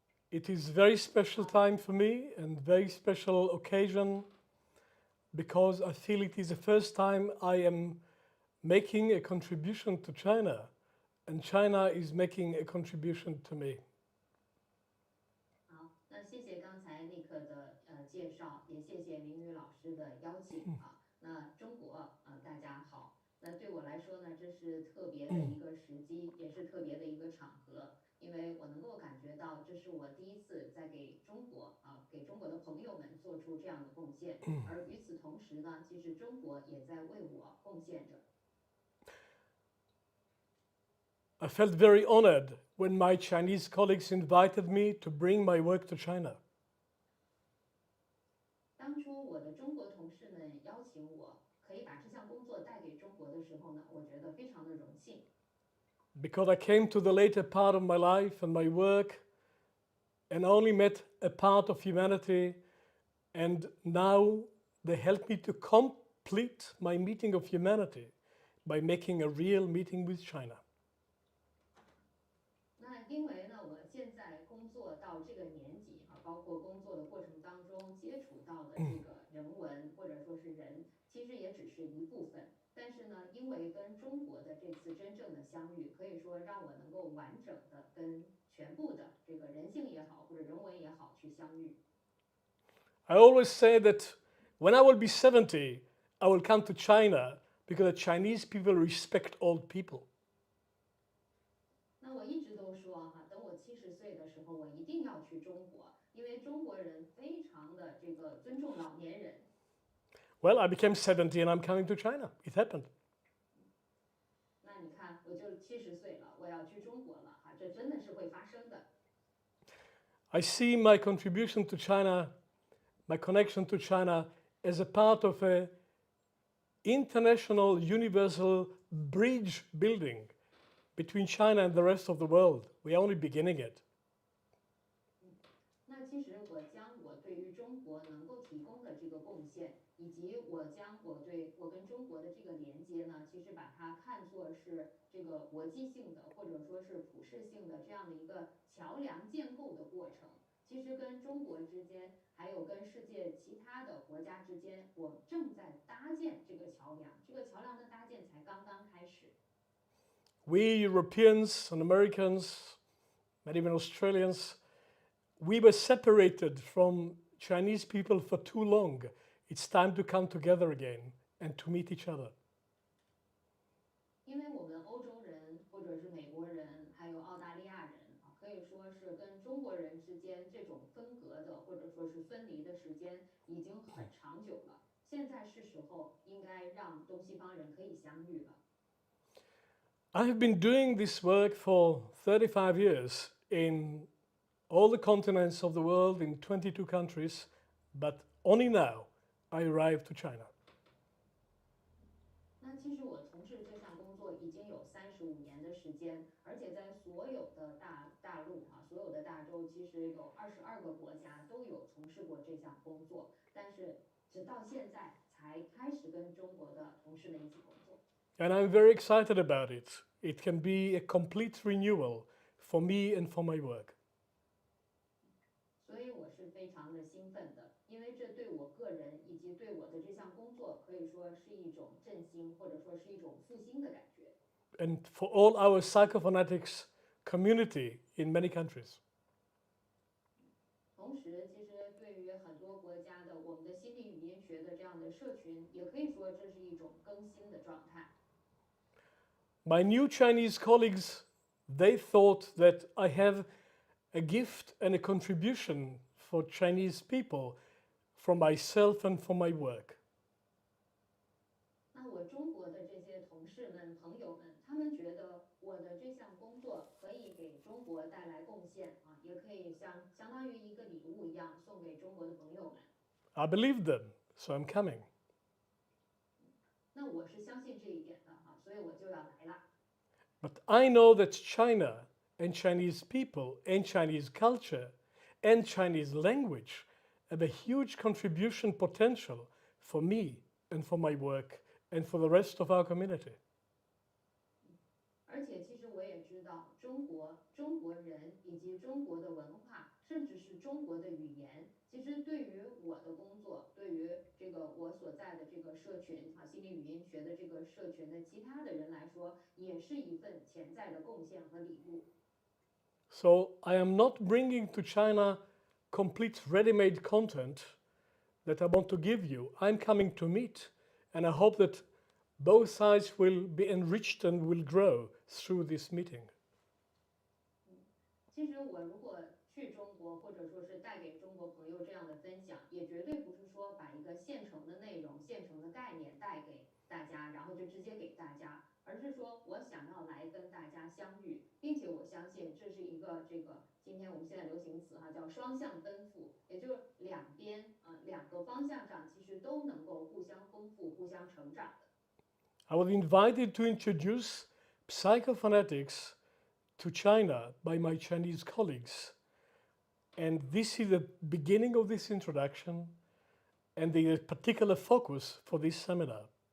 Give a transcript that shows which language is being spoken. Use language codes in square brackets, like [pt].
[en] It is very special time for me and very special occasion because I feel it is the first time I am making a contribution to China, and China is making a contribution to me. [zh] 好，那谢谢刚才尼克的介绍，也谢谢明宇老师的邀请啊。那中国大家好。那对我来说呢，这是特别的一个时机，也是特别的一个场合，因为我能够感觉到，这是我第一次在给中国给中国的朋友们做出这样的贡献，而与此同时呢，其实中国也在为我贡献着。 [en] I felt very honored when my Chinese colleagues invited me to bring my work to China. [zh] 当初我的中国同事们邀请我，可以把这项工作带给中国的时候呢，我觉得非常的荣幸。 [en] Because I came to the later part of my life and my work and only met a part of humanity, and now they help me to complete my meeting of humanity by making a real meeting with China. [zh] 那因为呢，我现在工作到这个年纪包括工作的过程当中接触到的这个人文或者说是人，其实也只是一部分。但是呢，因为跟中国的这次真正的相遇，可以说让我能够完整的跟全部的这个人性也好或者人文也好去相遇。 [en] I always say that when I will be 70, I will come to China because the Chinese people respect old people. [zh] 那我一直都说等我70岁的时候，我一定要去中国，因为中国人非常的这个尊重老年人。 [en] Well, I became 70 and I'm coming to China. It happened. [zh] 那你看，我就70岁了，我要去中国了这真的是会发生的。 [en] I see my contribution to China, my connection to China, as a part of a international universal bridge building between China and the rest of the world. We're only beginning it. [zh] 那其实我将我对于中国能够提供的这个贡献，以及我将我跟中国的这个连接呢，其实把它看作是这个国际性的或者说是普世性的这样的一个桥梁建构的过程。其实跟中国之间，还有跟世界其他的国家之间，我正在搭建这个桥梁，这个桥梁的搭建才刚刚开始。 [en] We Europeans and Americans, and even Australians, we were separated from Chinese people for too long. It's time to come together again and to meet each other. [zh] 因为我们欧洲人或者是美国人，还有澳大利亚人可以说是跟中国人之间这种分隔的或者说是分离的时间已经很长久了。现在是时候应该让东西方人可以相遇了。 [en] I have been doing this work for 35 years in all the continents of the world in 22 countries, but only now I arrived to China. [zh] 那其实我从事这项工作已经有35年的时间，而且在所有的大陆所有的大洲，其实有22个国家都有从事过这项工作，但是直到现在才开始跟中国的同事们一起工作。 [en] And I'm very excited about it. It can be a complete renewal for me and for my work. [zh] 所以我是非常的兴奋的，因为这对我个人以及对我的这项工作可以说是一种振兴，或者说是一种复兴的感觉。 [en] And for all our Psychophonetics community in many countries. [zh] 同时，其实对于很多国家的我们的心理语音学的这样的社群，也可以说这是一种更新的状态。 [en] My new Chinese colleagues, they thought that I have a gift and a contribution for Chinese people from myself and for my work. [zh] 那我中国的这些同事们、朋友们，他们觉得我的这项工作可以给中国带来贡献也可以相当于一个礼物一样送给中国的朋友们。 [en] I believe them, so I'm coming. [zh] 那我是相信这一点的所以我就要来了。 [en] But I know that China and Chinese people and Chinese culture and Chinese language have a huge contribution potential for me and for my work and for the rest of our community. [zh] 而且，其实我也知道，中国人以及中国的文化，甚至是中国的语言，其实对于我的工作，对于这个我所在的这个社群啊，心理语音学的这个社群的其他的人来说，也是一份潜在的贡献和礼物。 [en] So I am not bringing to China complete ready-made content that I want to give you. I'm coming to meet, and I hope that both sides will be enriched and will grow through this meeting. [zh] 其实我如果去中国，或者说是带给中国朋友这样的分享，也绝对不是说把一个现成的内容、现成的概念带给大家，然后就直接给大家，而是说我想要来跟大家相遇，并且我相信这是一个今天我们现在流行词哈，叫双向奔赴，也就是两边两个方向上其实都能够互相丰富、互相成长的。 [en] I was invited to introduce psychophonetics to China by my Chinese colleagues. And this is the beginning of this introduction and the particular focus for this seminar.